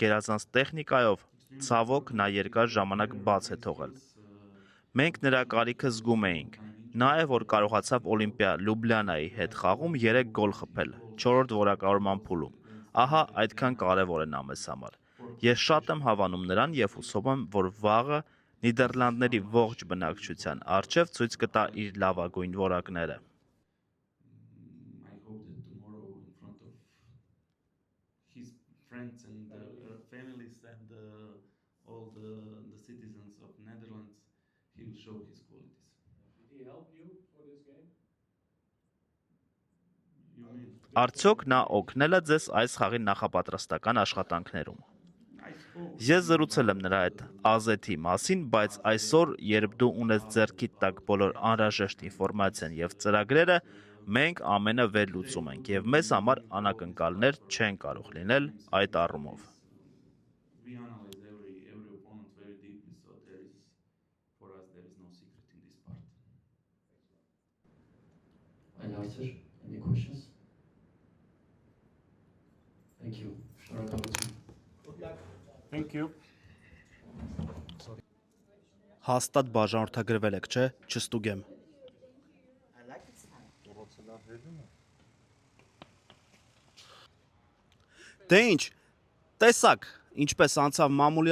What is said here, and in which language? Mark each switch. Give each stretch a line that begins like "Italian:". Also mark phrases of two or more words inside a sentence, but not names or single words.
Armenian: գերազանց տեխնիկայով, ցավոք նա երկար ժամանակ բաց է թողել։ Մենք նրա կարիքը զգում էինք։ Նա է, որ կարողացավ Օլիմպիա Լյուբլիանայի հետ խաղում 3 գոլ խփել 4-րդ որակավորման փուլում։ Ահա այդքան կարևոր է նա մեզ համար։ Ես շատ եմ հավանում նրան եւ հուսով եմ, որ վաղը Նիդերլանդների ողջ բնակչության առջև ցույց կտա իր լավագույն որակները։
English: I hope that tomorrow in front of his friends and families and all the citizens of Netherlands he will show his qualities. did he help you for this game? You mean?
Armenian: Արդյոք նա օգնել է ձեզ այս խաղի նախապատրաստական աշխատանքներում։
English: I spoke
Armenian: Ես զրուցել եմ նրա հետ Ազեթի մասին, բայց այսօր, երբ դու ունես ձեռքիդ տակ բոլոր անհրաժեշտ ինֆորմացիան եւ ծրագրերը, մենք ամենը վերլուծում ենք եւ մեզ համար անակնկալներ չեն կարող լինել այդ առումով։
English: We analyze every opponent very deeply, so for us there is no secret in this part.
Armenian: Այլ հարցեր?
English: Any questions? Thank you. Շնորհակալություն։ Thank you.
Armenian: Հաստատ բաժանորդագրվել եք, չէ՞, չստուգեմ։ Դե ինչ, տեսակ, ինչպես անցավ մամուլի